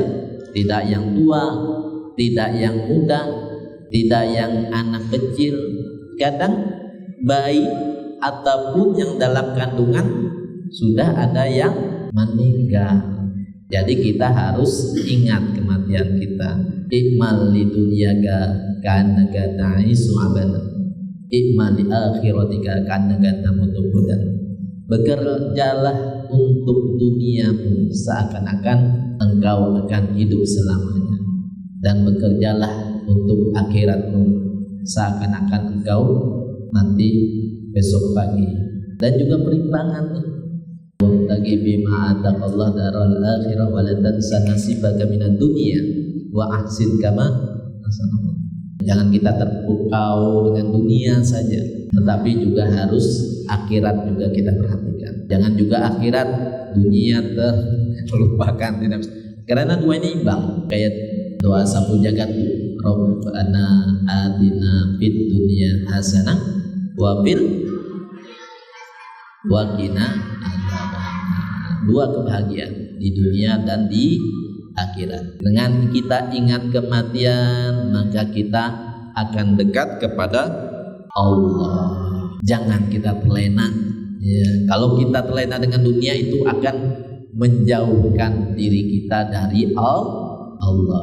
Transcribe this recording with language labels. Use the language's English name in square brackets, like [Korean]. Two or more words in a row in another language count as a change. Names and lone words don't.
[Indonesian] Tidak yang tua, tidak yang muda, tidak yang anak kecil. Kadang bayi ataupun yang dalam kandungan sudah ada yang meninggal. Jadi kita harus ingat kematian kita. [Arabic] اعمل لدنياك كأنك تعيش أبدا. اعمل لآخرتك كأنك تموت غدا. [Indonesian] Bekerjalah untuk duniamu seakan-akan engkau akan hidup selamanya, dan bekerjalah untuk akhiratmu seakan-akan engkau mati besok pagi. Dan juga perimbangan nih, [Arabic] وابتغ بما آتاك الله الدار الآخرة ولا تنس نصيبك من الدنيا وأحسن كما أحسن الله. [Indonesian] Jangan kita terpukau dengan dunia saja, tetapi juga harus akhirat juga kita perhatikan. Jangan juga akhirat dunia terlupakan, tidak bisa. Karena dua ini imbang. Kayak doa sapu jagat, [Arabic] ربنا آتنا في الدنيا حسنة وفي وقنا عذاب النار. [Indonesian] Dua kebahagiaan di dunia dan di akhirat. Dengan kita ingat kematian, maka kita akan dekat kepada Allah. Jangan kita terlena. Ya, kalau kita terlena dengan dunia itu akan menjauhkan diri kita dari Allah.